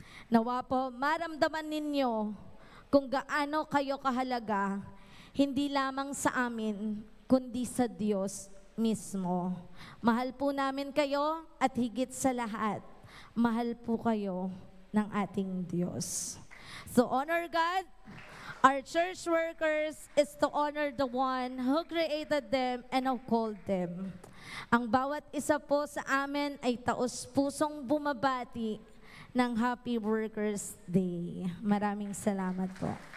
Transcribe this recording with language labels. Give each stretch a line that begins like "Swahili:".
Filipino: Nawa po, maramdaman ninyo kung gaano kayo kahalaga, hindi lamang sa amin, kundi sa Diyos mismo. Mahal po namin kayo at higit sa lahat, mahal po kayo ng ating Diyos.
English: So honor God. Our church workers is to honor the one who created them and who called them.
Filipino: Ang bawat isa po sa amin ay taos-pusong bumabati ng Happy Workers Day. Maraming salamat po.